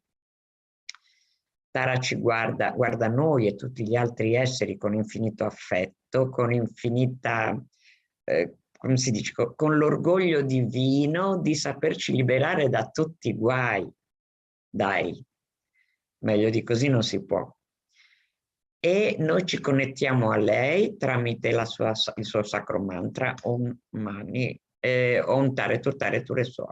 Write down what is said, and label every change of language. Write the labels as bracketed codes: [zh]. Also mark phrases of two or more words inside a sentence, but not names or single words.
[it] Tara ci guarda noi e tutti gli altri esseri con infinito affetto, con infinita, come si dice, con l'orgoglio divino di saperci liberare da tutti i guai. Dai, meglio di così non si può. E noi ci connettiamo a lei tramite il suo sacro mantra [sa] Om Mani, Om Tare Tutare Ture Soa.